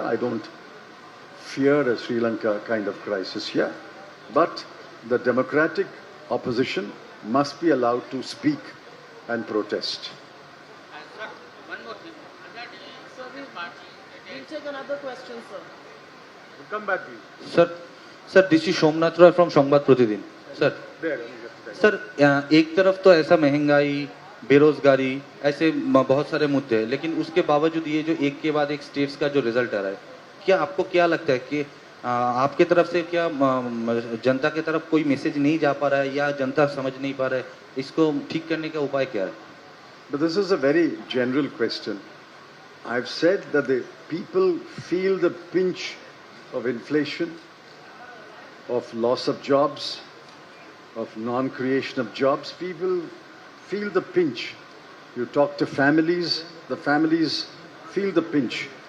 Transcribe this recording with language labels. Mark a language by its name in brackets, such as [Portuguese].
[English] I don't fear a Sri Lanka kind of crisis here. But the democratic opposition must be allowed to speak and protest. Sir, one more thing. Sir, we'll take another question, sir. We'll come back to you. [Hindi] Sir [English] this is [Hindi] Somnath Roy from Sambad प्रतिदिन sir एक तरफ तो ऐसा महंगाई बेरोजगारी ऐसे बहुत सारे मुद्दे हैं, लेकिन उसके बावजूद ये जो एक के बाद एक स्टेट्स का जो रिजल्ट आ रहा है, क्या आपको क्या लगता है कि आपके तरफ से क्या जनता के तरफ कोई मैसेज नहीं जा पा रहा है या जनता समझ नहीं पा रहा है, इसको ठीक करने का उपाय क्या है? [English] But this is a very general question. I've said that the people feel the pinch of inflation, of loss of jobs, of non-creation of jobs. People feel the pinch. You talk to families, the families feel the pinch.